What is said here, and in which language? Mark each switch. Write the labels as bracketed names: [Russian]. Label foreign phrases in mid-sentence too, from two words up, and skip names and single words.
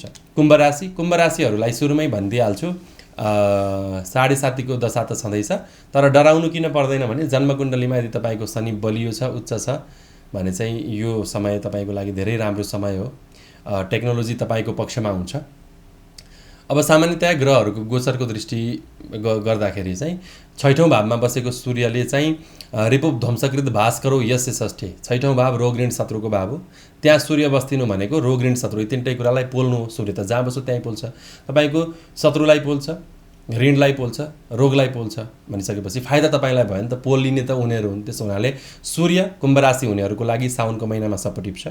[Nepali] कुम्भ राशिहरूलाई सुरुमै भनिदिइहाल्छु, 7.5 को दशा त छँदैछ, तर डराउनु किन पर्दैन भने जन्मकुण्डलीमा यदि तपाईँको शनि बलियो छ, उच्च छ भने चाहिँ यो समय तपाईँको लागि धेरै राम्रो समय हो। टेक्नोलोजी तपाईँको पक्षमा हुन्छ। अब सामान्यतया ग्रहहरूको गोचरको दृष्टि गर्दाखेरि चाहिँ 6औं भावमा बसेको सूर्यले चाहिँ [Sanskrit] रिपुप ध्वंसकृत भास्करो यस्य षष्ठे, [Nepali] 6औं भाव रोग ऋण शत्रुको भाव हो। त्यहाँ सूर्य बस्दिनु भनेको रोग ऋण शत्रु, तिनटै कुरालाई पोल्नु हो। सूर्य त जहाँ बस्छ त्यहीँ पोल्छ, तपाईँको शत्रुलाई पोल्छ, ऋणलाई पोल्छ, रोगलाई पोल्छ भनिसकेपछि फाइदा तपाईँलाई भयो नि त, पोलिने त उनीहरू हुन्। त्यसो हुनाले सूर्य कुम्भ राशि हुनेहरूको लागि साउनको महिनामा सपोर्टिभ छ।